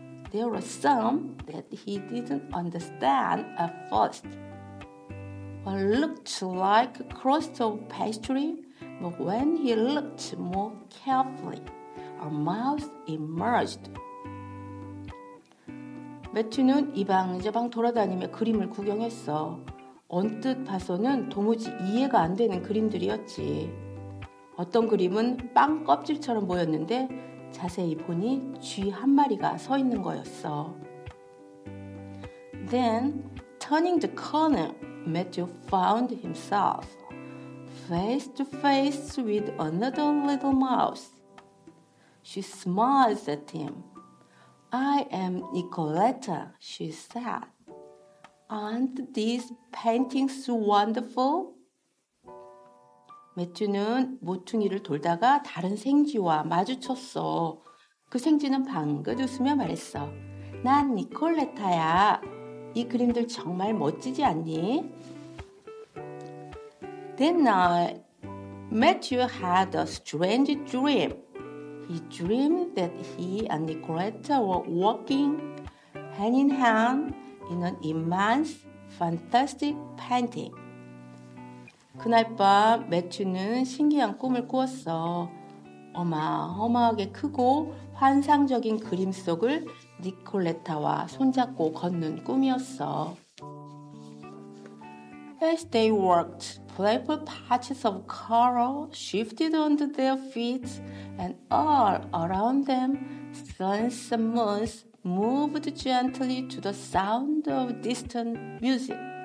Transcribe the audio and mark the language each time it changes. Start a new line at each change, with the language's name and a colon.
English: There were some that he didn't understand at first. One looked like a crust of pastry, but when he looked more carefully, a mouse emerged.
Korean: 매튜는 이방저방 돌아다니며 그림을 구경했어. 언뜻 봐서는 도무지 이해가 안 되는 그림들이었지. 어떤 그림은 빵 껍질처럼 보였는데 자세히 보니 쥐 한 마리가 서 있는 거였어.
English: Then, turning the corner, Matthew found himself face to face with another little mouse. She smiles at him. I am Nicoletta, she said. Aren't these paintings wonderful?
Korean: 매튜는 모퉁이를 돌다가 다른 생쥐와 마주쳤어. 그 생쥐는 방긋 웃으며 말했어. 난 니콜레타야. 이 그림들 정말 멋지지 않니?
English: That night, Matthew had a strange dream. He dreamed that he and Nicoletta were walking hand in hand in an immense, fantastic painting.
Korean: 그날 밤 매튜는 신기한 꿈을 꾸었어. 어마어마하게 크고 환상적인 그림 속을 니콜레타와 손잡고 걷는 꿈이었어.
English: As they walked, playful patches of color shifted under their feet, and all around them, suns and moons moved gently to the sound of distant music.